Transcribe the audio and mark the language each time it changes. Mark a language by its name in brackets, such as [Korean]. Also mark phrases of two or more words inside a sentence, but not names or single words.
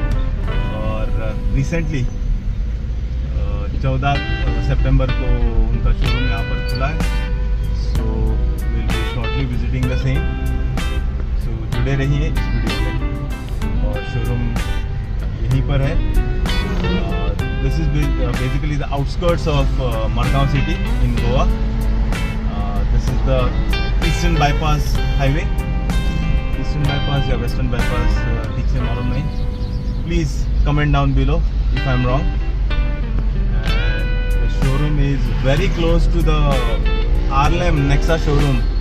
[Hindi] और रिसेंटली 14 सितंबर को उनका शोरूम यहाँ पर खुला है। [English] So will be shortly [Hindi] जुड़े रहिए इस वीडियो में। और शोरूम यहीं पर है। [English] This is basically the outskirts of Margao city in Goa. This is the Eastern Bypass highway. [Hindi] ईस्टर्न बाईपास या वेस्टर्न बाईपास ठीक से मालूम नहीं। [English] Please comment down below if I am wrong. And the showroom is very close to the Arlem Nexa showroom.